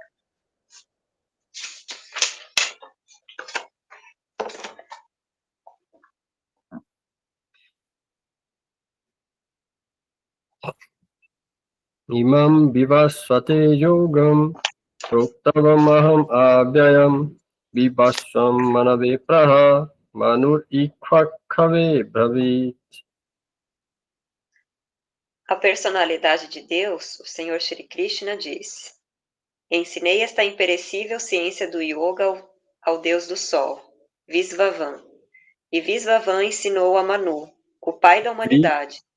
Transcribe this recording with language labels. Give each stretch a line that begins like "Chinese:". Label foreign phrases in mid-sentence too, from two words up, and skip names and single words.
Sanskrit: Imam vivasvate yogam proktavam aham avyayam vivasvam manave praha manur ikvakave bhavit.
Portuguese: A personalidade de Deus, o Senhor Shri Krishna, disse: ensinei esta imperecível ciência do yoga ao Deus do Sol, Visvavan. E Visvavan ensinou a Manu, o pai da humanidade,